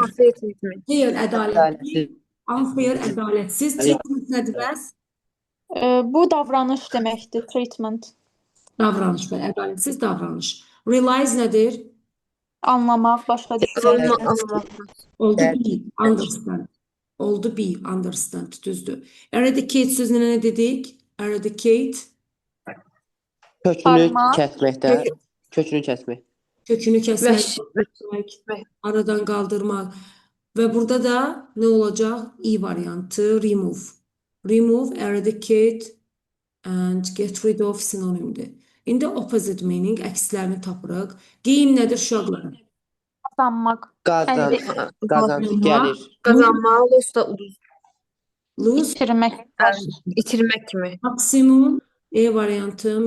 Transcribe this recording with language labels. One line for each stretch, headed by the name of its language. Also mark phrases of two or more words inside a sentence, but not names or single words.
Azerbaijani: Afiyet etmək. Fair, ədalətli. Ədalətsiz. Unfair, ədalətsiz. Treatment nədir bəs? Bu davranış deməkdir, treatment. Davranış, bəli, ədalətsiz davranış. Realize nədir? Anlamaq, başa düşmək. Oldu be, understand. Oldu be, understand, düzdür. Eradicate sözünə nə dedik? Eradicate, Kökünü Parmaq. kəsməkdə. Kökünü kəsmək. kökünü kəsmək, Vəhşi. aradan qaldırmaq. Və burada da nə olacaq? I variantı, remove.
English: Remove, eradicate and get rid of sinonimdir.
Azerbaijani: İndi
English: opposite meaning,
Azerbaijani: əkslərini tapırıq. Gain nədir uşaqlar? Qazanmaq. Qazanc. Qazanc gəlir. Qazanmaq, loss da uduz. Lose, İtirmək. İtirmək kimi. maksimum, E variantı, minimum.